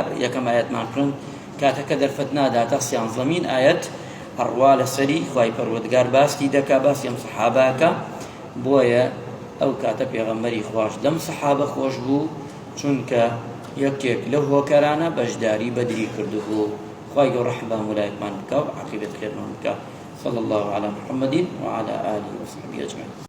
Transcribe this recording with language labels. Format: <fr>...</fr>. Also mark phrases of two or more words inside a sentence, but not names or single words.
<ckb>یەکەم ئایەتمان خوێن کاتەکە دەرفەت ناداتە 11مین ئایەت هەڕوا لەسەری خوای پەروەردگار باستی دەکا باسی ئەم سەحابەکە. بۆیە ئەو کاتە پێغەمبەری خوش لەم سەحابە خۆش بوو چونکە یەکێک لەو هۆکارانە بەشداری بەدری کردبوو. خوای گەورە ڕەحم وەلایەکمان بکە و عاقبەت خێرمان بکە.</ckb> <ar>صلى الله على محمد وعلى آله وصحبه أجمعين.</ar>